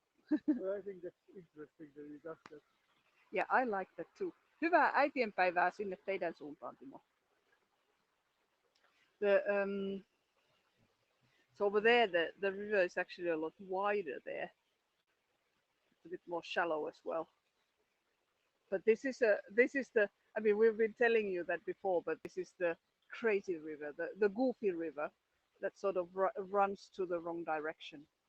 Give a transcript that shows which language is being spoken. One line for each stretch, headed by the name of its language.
English: Well, I think that's interesting that he does that. Yeah, I like that too.
Finnish: Hyvää äitienpäivää sinne teidän suuntaan, Timo.
English: So over there, the river is actually a lot wider there. It's a bit more shallow as well. But this is the. I mean, we've been telling you that before, but this is the crazy river, the goofy river, that sort of runs to the wrong direction.